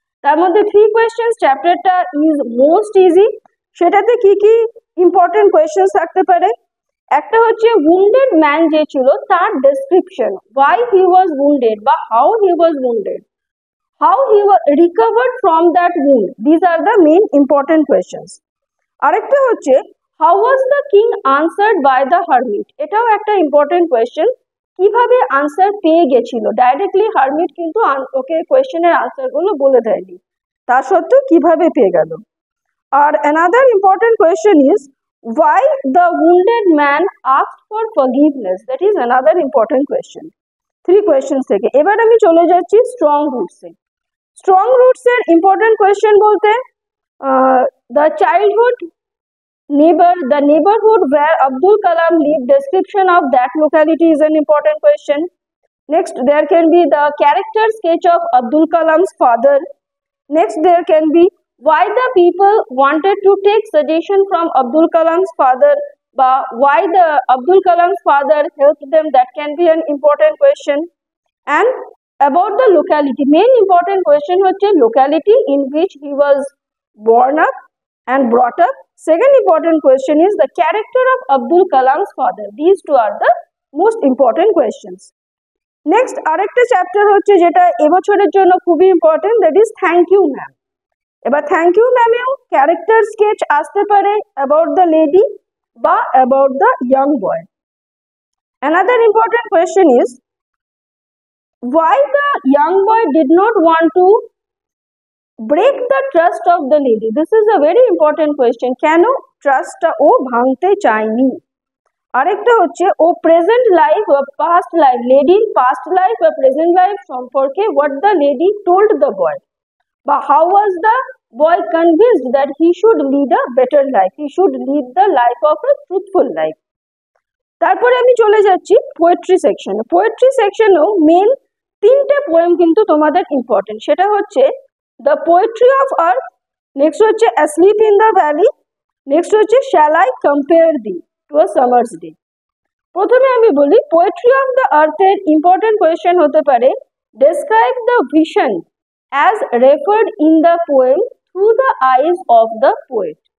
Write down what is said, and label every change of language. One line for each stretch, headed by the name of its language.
Bangla: তার মধ্যে 3 কোয়েশ্চেন্স চ্যাপ্টারটা
English: Is most easy.
Bangla: সেটাতে কি কি ইম্পর্টেন্ট কোয়েশ্চেন্স থাকতে পারে, একটা হচ্ছে উন্ডেড ম্যান যে ছিল তার description,
English: Why he was wounded বা how he was wounded, how he was recovered from that wound. These are the main important questions.
Bangla: আরেকটা হচ্ছে
English: how was the king answered by the hermit,
Bangla: এটাও একটা important question, কিভাবে answer পেয়ে গেছিল, directly hermit কিন্তু ওকে কোয়েশ্চেনের answer গুলো বলে দেয়নি, তা সত্ত্বেও কিভাবে পেয়ে গেল।
English: আর another important question is why the wounded man asked for forgiveness, that is another important question.
Bangla: 3 questions থেকে। এবার আমি চলে যাচ্ছি স্ট্রং রুটসে। স্ট্রং রুটস এর ইম্পর্টেন্ট কোয়েশ্চেন বলতে
English: the childhood neighbor, the neighborhood where Abdul Kalam lived, description of that locality is an important question. Next, there can be the character sketch of Abdul Kalam's father. Next, there can be why the people wanted to take suggestion from Abdul Kalam's father, but why the Abdul Kalam's father helped them, that can be an important question. And about the locality, main important question হচ্ছে locality in which he was born up and brought up. Second important question is the character of Abdul Kalam's father. These two are the most important questions.
Bangla: Next, আরেকটা chapter হচ্ছে যেটা এবছরের জন্য খুবই important,
English: that is thank you ma'am.
Bangla: এবার thank you ম্যামেও character sketch আসতে পারে
English: about the lady
Bangla: বা
English: about the young boy. Another important question is why the young boy did not want to break the trust of the lady. This is a very important question.
Bangla: কেন ট্রাস্টটা ও ভাঙতে চায়নি। আরেকটা হচ্ছে ও present life বা past life, লেডির past life বা present life সম্পর্কে
English: what the lady told the boy, বা how was the boy convinced that he should lead a better life, he should lead the life of a truthful life.
Bangla: তারপরে আমি চলে যাচ্ছি poetry সেকশনে। Poetry সেকশনেও main 3টে poem কিন্তু তোমাদের important, সেটা হচ্ছে the poetry of earth, next হচ্ছে asleep in the valley, next হচ্ছে shall I compare thee to a summer's day. প্রথমে আমি বলি poetry of the আর্থের important question হতে পারে
English: Describe the vision as referred in the poem through the eyes of the poet.